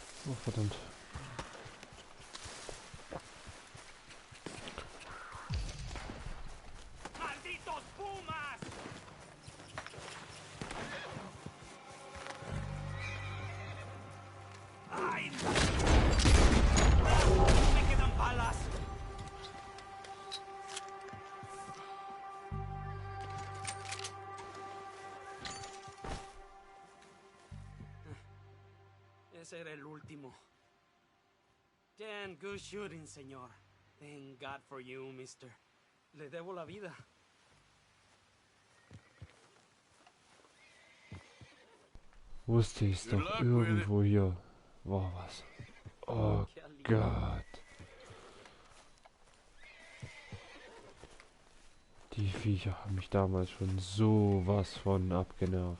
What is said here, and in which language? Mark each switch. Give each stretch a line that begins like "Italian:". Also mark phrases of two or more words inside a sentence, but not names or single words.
German: Oh, verdammt.
Spanish: ¡Malditos pumas! ¡Ay! ¡Me quedan balas! Ese era el último.
English: Damn good shooting, señor. Thank God for you, mister.
Spanish: Le debo la vida.
German: Wusste ich's doch, irgendwo hier war was. Oh Gott. Die Viecher haben mich damals schon sowas von abgenervt.